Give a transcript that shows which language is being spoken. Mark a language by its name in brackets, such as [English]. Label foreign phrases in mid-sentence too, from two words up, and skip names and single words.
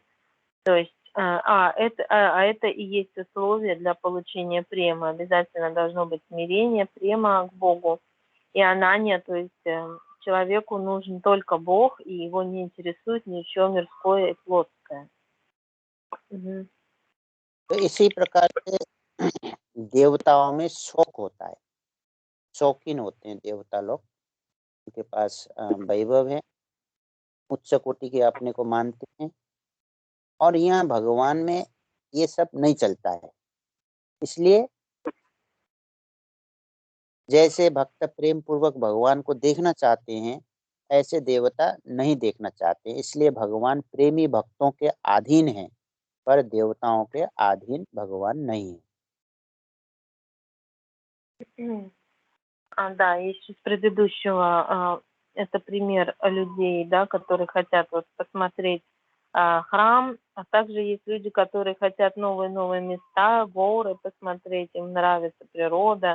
[Russian] То есть, это и есть условие для получения премы. Обязательно должно быть смирение, према к Богу. И ананья, то есть человеку нужен только Бог, и его не интересует ничего мирское и плотское. Угу. [Hindi] तो इसी प्रकार से देवताओं में शौक होता है, शौकीन होते हैं देवता लोग, उनके पास वैभव है, उच्च कोटि के अपने को मानते हैं, और यहाँ भगवान में ये सब नहीं चलता है। इसलिए जैसे भक्त प्रेम पूर्वक भगवान को देखना चाहते हैं, ऐसे देवता नहीं देखना चाहते। इसलिए भगवान प्रेमी भक्तों के अधीन है, पर देवताओं के अधीन भगवान नहीं है। [Russian] Да, есть из предыдущего, это пример людей, да, которые хотят вот посмотреть храм, а также есть люди, которые хотят новые места, горы посмотреть, им нравится природа.